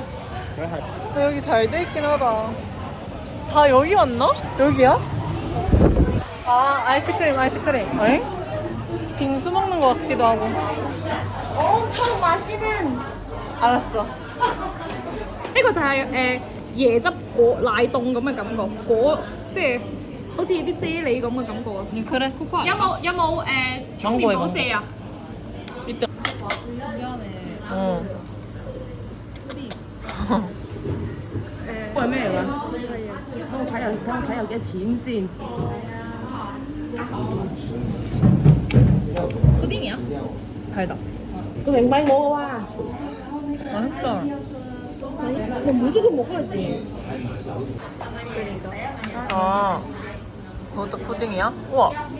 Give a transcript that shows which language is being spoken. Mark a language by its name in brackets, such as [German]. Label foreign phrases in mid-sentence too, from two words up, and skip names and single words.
[Korean] 여기 잘 돼 있긴 하다. 다 여기 왔나? 여기야? 아 아이스크림. 어이? 빙수 먹는 거 같기도 하고. 엄청 맛있는. 알았어. [Cantonese] Cái 就係椰汁果奶凍咁嘅感覺，即係好似啲啫喱咁嘅感覺啊！ [Korean] 그래. [Cantonese] 有冇充電寶借啊？ [Korean] 이따. 신기하네. 어. [Cantonese] 係咩嚟㗎？等我睇下有幾多錢先。 [Korean] 푸딩이야? 달다. 그 맹발 먹어봐. 맛있다. 너 무조건 먹어야지. 아, 그것도 푸딩이야? 우와.